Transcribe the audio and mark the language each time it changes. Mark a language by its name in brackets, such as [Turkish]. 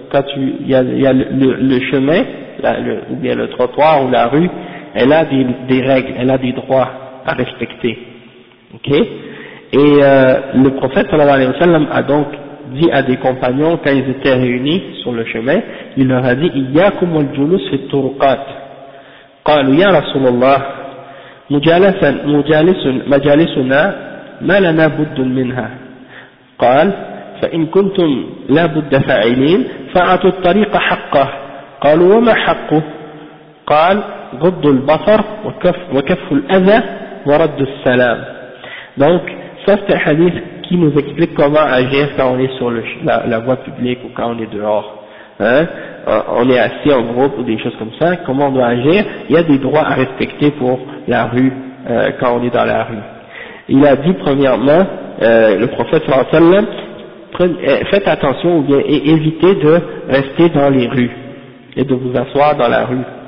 [French] Quand il y a le chemin, ou bien le trottoir ou la rue, elle a des règles, elle a des droits à respecter. Okay? Et le prophète, sallallahu alayhi wa sallam, a donc dit à des compagnons, quand ils étaient réunis sur le chemin, il leur a dit « [Arabic] Iyyakum wal-julus fi turqat » قالوا يا رسول الله مجالسا مجالسنا مجالسنا ما لنا بد منها. قال فإن كنتم لا بد فاعلين فأعطوا الطريق حقه. قالوا وما حقه؟ قال غض البصر وكف الأذى ورد السلام. [French] Donc ça c'est un hadith qui nous explique comment agir quand on est sur la voie publique ou quand on est dehors. Hein? On est assis en groupe ou des choses comme ça, comment on doit agir. Il y a des droits à respecter pour la rue, quand on est dans la rue. Il a dit premièrement, le prophète sallallahu alayhi wa sallam, faites attention ou bien évitez de rester dans les rues et de vous asseoir dans la rue.